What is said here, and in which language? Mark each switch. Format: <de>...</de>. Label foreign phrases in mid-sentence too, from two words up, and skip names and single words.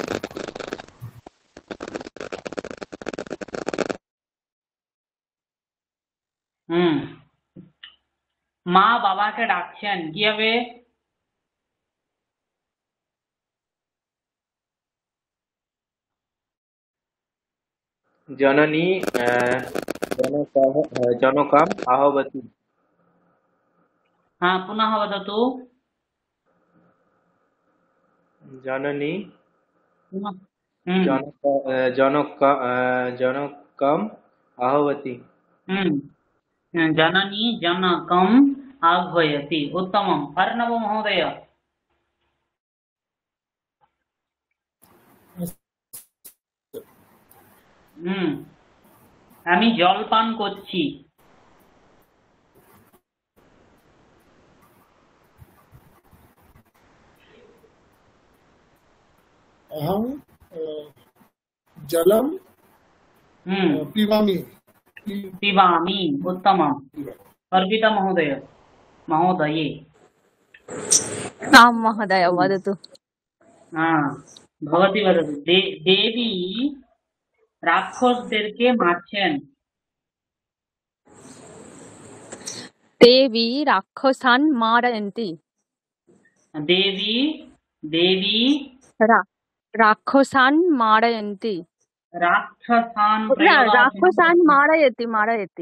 <bn>মা বাবাকে ডাকছেন কি হবে?</bn> <sa>जननी जनकम् आहवति। हाँ पुनः वदतु। जननी हम्म जनकम् आहवति। जननी जनकम् आह्वयति। उत्तमम्।</sa> <bn>अर्णव महोदय। আমি জল পান করছি।</bn> <sa>अहं जलं पिबामि। पिबामि। उत्तमम्। अर्पिता महोदय महोदये। आं महोदय वदतु। भवती वदतु। देवी</sa> <bn>রাক্ষসদেরকে মারছেন।</bn> <sa>देवी राक्षसान् मारयन्ति। देवी देवी राक्षसान् मारयन्ति। राक्षसान् राक्षसान् मारयति मारयति।</sa>